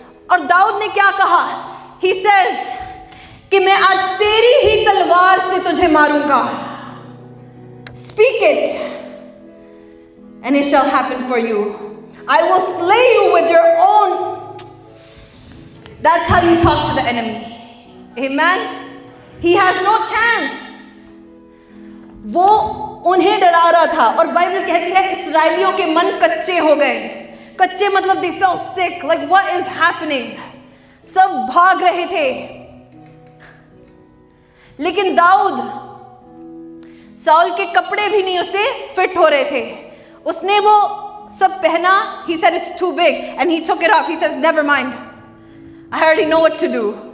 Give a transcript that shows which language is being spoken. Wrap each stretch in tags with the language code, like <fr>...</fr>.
<hi>और दाऊद ने क्या कहा?</hi> <en>he says</en> <hi>कि मैं आज तेरी ही तलवार से तुझे मारूंगा।</hi> <en>Speak it and it shall happen for you. I will slay you with your own. That's how you talk to the enemy. Amen. He has no chance.</en> <hi>वो उन्हें डरा रहा था और बाइबल कहती है इस्राएलियों के मन कच्चे हो गए। कच्चे मतलब</hi> <en>they felt sick, like what is happening?</en> <hi>सब भाग रहे थे। लेकिन दाऊद, साउल के कपड़े भी नहीं उसे फिट हो रहे थे, उसने वो सब पहना।</hi> <en>He said it's too big and he took it off. He says never mind, I already know what to do.</en>